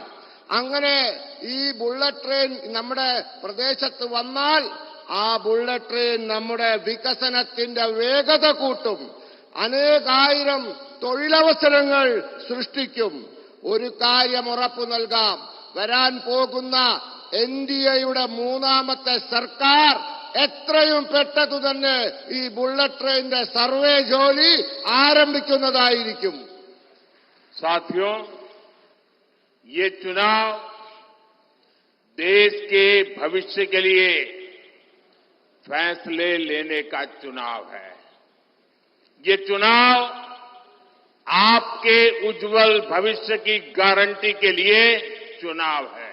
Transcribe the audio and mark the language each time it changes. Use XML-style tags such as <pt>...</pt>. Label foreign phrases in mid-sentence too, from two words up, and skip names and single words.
<ml>അങ്ങനെ ഈ</ml> <en>bullet train</en> <ml>നമ്മുടെ പ്രദേശത്ത് വന്നാൽ ആ</ml> <en>bullet train</en> <ml>നമ്മുടെ വികസനത്തിന്റെ വേഗത കൂട്ടും, അനേകായിരം തൊഴിലവസരങ്ങൾ സൃഷ്ടിക്കും. ഒരു കാര്യം ഉറപ്പു നൽകാം, വരാൻ പോകുന്ന എൻഡിഎയുടെ 3ാമത്തെ സർക്കാർ എത്രയും പെട്ടെന്ന് തന്നെ ഈ</ml> <en>bullet train</en> <ml>സർവേ ജോലി ആരംഭിക്കുന്നതായിരിക്കും.</ml> <hi>साथियों, ये चुनाव देश के भविष्य के लिए फैसले लेने का चुनाव है। ये चुनाव आपके उज्जवल भविष्य की गारंटी के लिए चुनाव है।</hi>